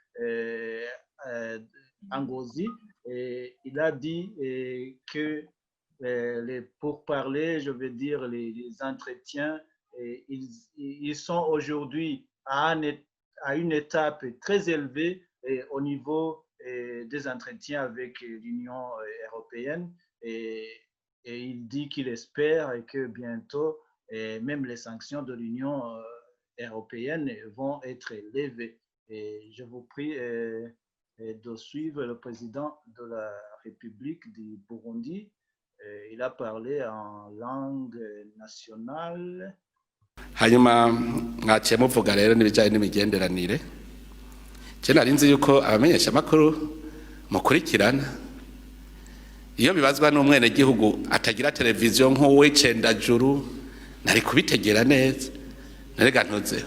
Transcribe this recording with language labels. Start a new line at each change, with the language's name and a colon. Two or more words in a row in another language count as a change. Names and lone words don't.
French: il a dit que les pourparlers, je veux dire les entretiens, ils sont aujourd'hui à une étape très élevée au niveau des entretiens avec l'Union européenne, et il dit qu'il espère que bientôt même les sanctions de l'Union européenne vont être levées. Et je vous prie de suivre le président de la République du Burundi. Il a parlé en langue nationale.
Rundi: hanyuma mwaciye muvuga rero n'ibijyanye n'imigenderanire. Je nari nzi yuko abamenyesha amakuru mukurikirana iyo bibazwa n'umwenegihugu atagira televiziyo nk'uw'icendajuru nari kubitegera neza narega ntuzeho.